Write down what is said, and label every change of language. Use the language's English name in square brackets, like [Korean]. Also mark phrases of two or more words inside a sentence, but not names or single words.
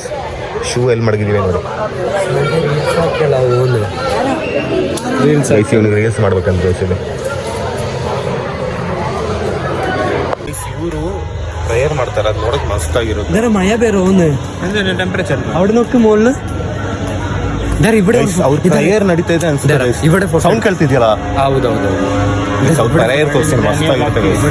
[Kannada] ಶೂ ಎಲ್ಲಿ ಮಡಗಿದ್ದೀವಿ ನೋಡಿ ಗೈಸ್. ಇವನಿಗೆ ರೀಲ್ಸ್ ಮಾಡ್ಬೇಕಂತ ಗೈಸ್. ಇವರು ಪ್ರೇಯರ್ ಮಾಡ್ತಾರೆ, ಅದು ನೋಡಕ್ ಮಸ್ತ್ ಆಗಿರುತ್ತೆ. ಬೇರೆ ಮಯ ಬೇರೆ ಅವನು ಟೆಂಪರೇಚರ್ [Malayalam] അവിടെ നോക്ക് മോളില് ഇവിടെ [Kannada] ಅವ್ರ ಪ್ರೇಯರ್ ನಡೀತಾ ಇದೆ ಅನ್ಸುತ್ತೆ. [Malayalam] ഇവിടെ [Kannada] ಸೌಂಡ್ ಕೇಳ್ತಿದ್ಯಲ್ಲ? ಹೌದೌದು. ಪ್ರೇಯರ್ ತೋರಿಸ್ತಾರೆ, ಮಸ್ತ್ ಆಗಿರುತ್ತೆ.